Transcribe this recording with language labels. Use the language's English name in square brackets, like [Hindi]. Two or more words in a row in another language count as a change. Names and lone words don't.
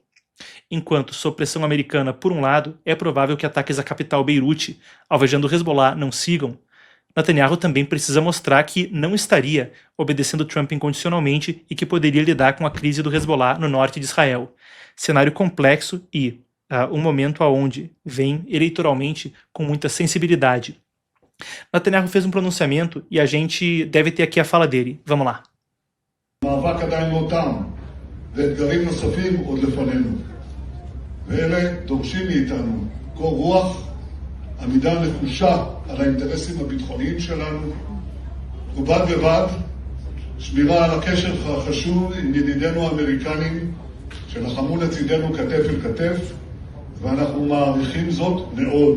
[Portuguese] Enquanto, sob pressão americana, por um lado, é provável que ataques à capital Beirute, alvejando o Hezbollah, não sigam, Netanyahu também precisa mostrar que não estaria obedecendo Trump incondicionalmente e que poderia lidar com a crise do Hezbollah no norte de Israel. Cenário complexo e um momento aonde vem eleitoralmente com muita sensibilidade. Netanyahu fez um pronunciamento e a gente deve ter aqui a fala dele. Vamos lá. [Hebrew] המאבק עדיין לא תם, ואתגרים נוספים עוד לפנינו. ואלה דורשים מאיתנו קור רוח, עמידה נחושה על האינטרסים הביטחוניים שלנו, ובד בבד שמירה על הקשר החשוב עם ידידינו האמריקנים שלחמו לצידנו כתף אל כתף, ואנחנו מעריכים זאת מאוד.